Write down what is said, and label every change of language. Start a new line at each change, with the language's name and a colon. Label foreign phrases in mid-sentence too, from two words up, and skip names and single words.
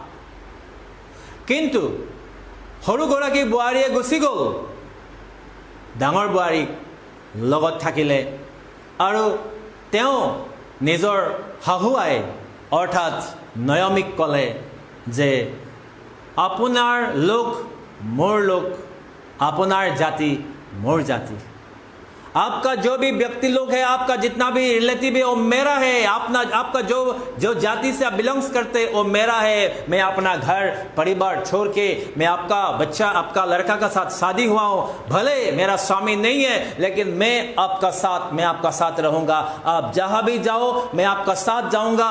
Assamese: কিন্তু সৰুগৰাকী বোৱাৰীয়ে গুচি গ'ল, ডাঙৰ বোৱাৰীক লগত থাকিলে আৰু তেওঁ নিজৰ শাহুৱাই অৰ্থাৎ নয়মীক ক'লে যে আপোনাৰ লোক মোৰ লোক, আপোনাৰ জাতি মোৰ জাতি,
Hindi: आपका जो भी व्यक्ति लोग है, आपका जितना भी रिलेटिव है वो मेरा है, आपका जो जाति से आप बिलोंग्स करते वो मेरा है। मैं अपना घर परिवार छोड़ के मैं आपका बच्चा, आपका लड़का का साथ शादी हुआ हूँ, भले मेरा स्वामी नहीं है, लेकिन मैं आपका साथ रहूँगा, आप जहाँ भी जाओ मैं आपका साथ जाऊँगा।